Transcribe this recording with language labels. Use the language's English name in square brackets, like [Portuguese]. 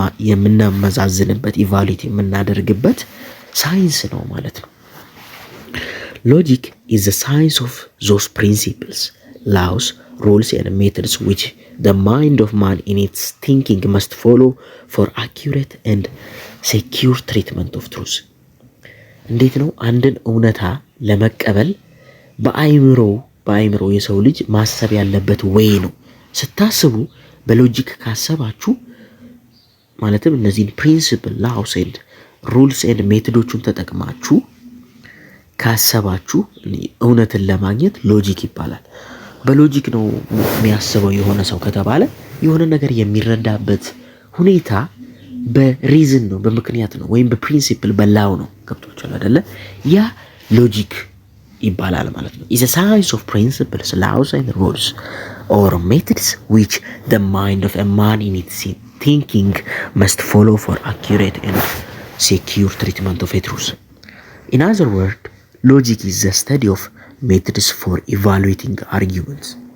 [Amharic] የምናመዛዝንበት ኢቫሉዌት የምናደርግበት ሳይንስ ነው ማለት ነው። [English] ሎጂክ is the science of those principles, laws, rules and methods which the mind of man in its thinking must follow for accurate and secure treatment of truth. [Amharic] እንዴት ነው አንድን እውነታ ለመቀበል በአይምሮ የሰው ልጅ ማሰብ ያለበት ወይ ነው። ስታስቡ በሎጂክ ካሰባችሁ ማለትም እነዚህን ፕሪንሲፕል ላውስ ኤንድ ሩልስ ኤንድ ሜቶዶቹን ተጠቅማችሁ ካሰባችሁ እውነትን ለማግኘት ሎጂክ ይባላል። በሎጂክ ነው የሚያስበው የሆነ ሰው ከተባለ የሆነ ነገር የሚረዳበት ሁኔታ በሪዝን ነው፣ በምክንያት ነው፣ ወይም በፕሪንሲፕል በላው ነው። ገብቶቻል አይደለ? ያ ሎጂክ ይባላል ማለት ነው። [English] is a science of principles, laws and rules or methods which the mind of a man in its thinking must follow for accurate and secure treatment of a truth. In other words, logic is the study of methods for evaluating arguments.